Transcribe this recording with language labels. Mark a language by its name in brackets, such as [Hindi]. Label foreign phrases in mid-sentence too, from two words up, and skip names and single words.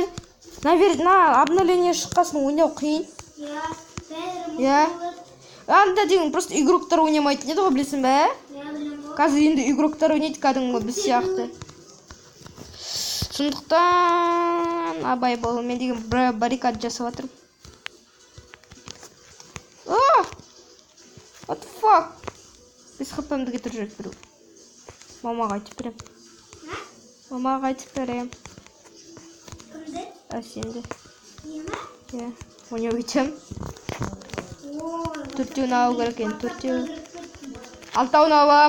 [Russian] На обновление [Kazakh] шыққасын ойнау қиын. Иә. Анда деген просто игроктар ойнамайтын еді ғой, білесің бе? Қазір енді игроктар ойнайды кәдімгі біз сияқты. Сондықтан абай бол, мен деген баррикад жасап жатырмын. [English] What the fuck? [Kazakh] Біз хпмді кетіріп жүріп біру. Мамаға айтып берем. Мамаға айтып берем. Сенде. Иә, ойнап өйтем. Төртеуін алу керек екен, төртеу. Алтауын алам.